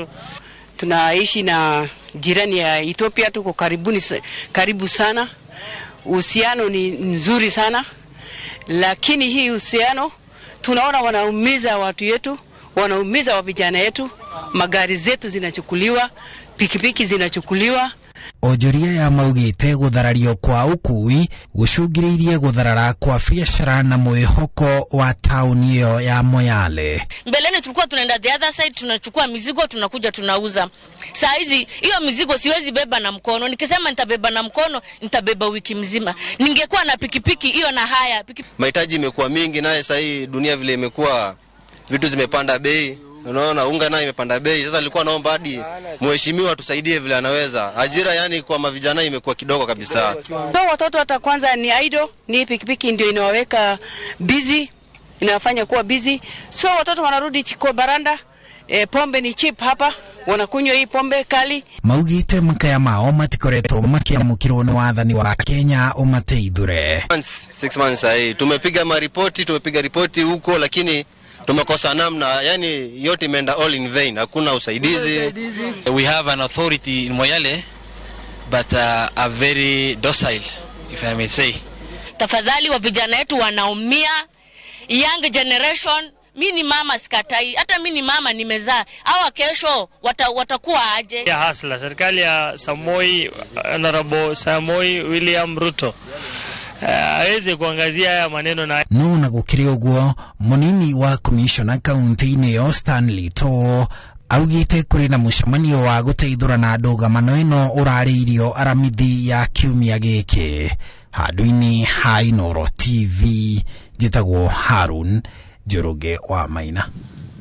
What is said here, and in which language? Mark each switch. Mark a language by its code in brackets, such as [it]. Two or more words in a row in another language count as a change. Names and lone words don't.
[sw] Tunaishi na jirani ya Ethiopia, tuko karibu sana. Uhusiano ni nzuri sana, lakini hii uhusiano tunaona wanaumiza watu yetu, wanaumiza wa vijana yetu, magari zetu zinachukuliwa, pikipiki zinachukuliwa. [ki] Onjoria ya maugĩte gũtharario kwa ũkui gũcũngĩrĩirie gũtharara kwa biacara na mwĩhoko wa tauni hiyo ya Moyale. [sw] Mbeleni tulikuwa tunaenda [en] the other side, [sw] tunachukua mizigo tunakuja tunauza. Saa hizi hiyo mizigo siwezi beba na mkono. Nikisema nitabeba na mkono nitabeba wiki mzima. Ningekuwa na pikipiki hiyo na haya. Mahitaji imekuwa mingi, naye sasa hii dunia vile imekuwa, vitu zimepanda bei. Unaona unga nayo imepanda bei. Sasa nilikuwa naomba hadi mheshimiwa tusaidie vile anaweza. Ajira yani kwa mavijana imekuwa kidogo kabisa. Watoto hata kwanza ni idle, ni pikipiki ndio inawaweka busy, inafanya kuwa busy. So watoto wanarudi kwa baranda, pombe ni cheap hapa, wanakunywa hii pombe kali. [ki] Maugĩte makaya mao matikoretwo makĩamũkĩrwo nĩ wathani wa Kenya ũmateithũre. [sw] 6 months hii tumepiga ripoti huko, lakini tumekosa namna, yani yote imeenda [en] all in vain, [sw] hakuna usaidizi. [en] We have an authority in Moyale but a very docile, if I may say. [sw] Tafadhali wa vijana wetu wanaumia, [en] young generation. [sw] Mimi ni mama sikatai, hata mimi ni mama nimezaa. Hawa kesho watakuwa aje? Ya hasla serikali ya Honorable Samoei William Ruto aweze kuangazia haya maneno na [ki] na gũkĩrĩ ũguo mũnini wa commissioner kaunti-inĩ ya Stanley To augĩte kũrĩ na mũcemanio wa gũteithũrana ndũgamano ĩno ũrarĩirio aramithi ya kiumia gĩkĩ. Handũ-inĩ ha Inooro TV, njĩtagwo Harun Njoroge wa Maina.